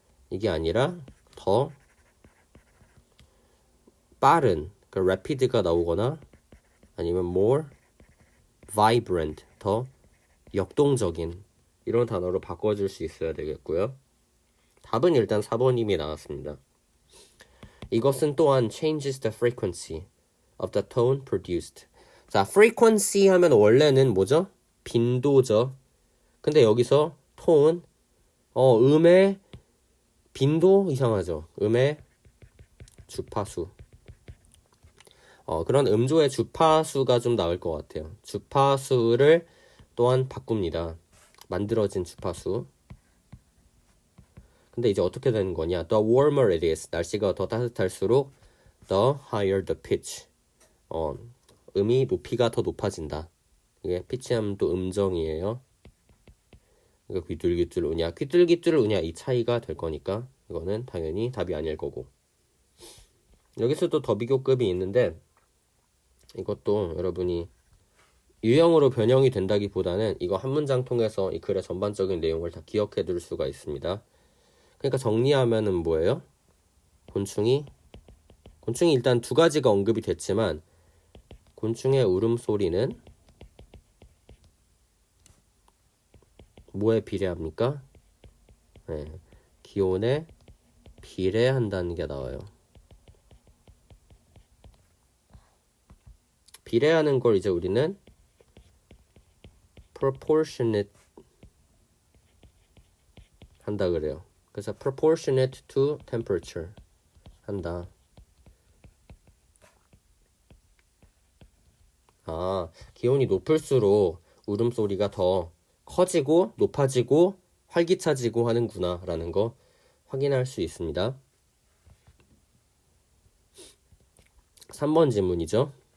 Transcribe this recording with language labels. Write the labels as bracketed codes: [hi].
[ko] 이게 아니라 더 빠른 그러니까 rapid가 나오거나 아니면 more vibrant 더 역동적인 이런 단어로 바꿔줄 수 있어야 되겠고요. 답은 일단 4번님이 나왔습니다. 이것은 또한 [en] changes the frequency of the tone produced. [ko] 자, frequency 하면 원래는 뭐죠? 빈도죠. 근데 여기서 tone, 음의 빈도 이상하죠. 음의 주파수. 그런 음조의 주파수가 좀 나을 것 같아요. 주파수를 또한 바꿉니다. 만들어진 주파수. 근데 이제 어떻게 되는 거냐? [en] The warmer it is. [ko] 날씨가 더 따뜻할수록 [en] the higher the pitch. [ko] 음이 높이가 더 높아진다. 이게 pitch 하면 또 음정이에요. 그러니까 귀뚤귀뚤 우냐, 귀뚤귀뚤 우냐 이 차이가 될 거니까 이거는 당연히 답이 아닐 거고. 여기서도 더 비교급이 있는데 이것도 여러분이 유형으로 변형이 된다기보다는 이거 한 문장 통해서 이 글의 전반적인 내용을 다 기억해 둘 수가 있습니다. 그러니까 정리하면은 뭐예요? 곤충이 일단 두 가지가 언급이 됐지만 곤충의 울음소리는 뭐에 비례합니까? 네, 기온에 비례한다는 게 나와요. 비례하는 걸 이제 우리는 proportionate 한다 그래요. 그래서 [en] proportionate to temperature [ko] 한다. 기온이 높을수록 울음소리가 더 커지고 높아지고 활기차지고 하는구나 라는 거 확인할 수 있습니다. 3번 질문이죠.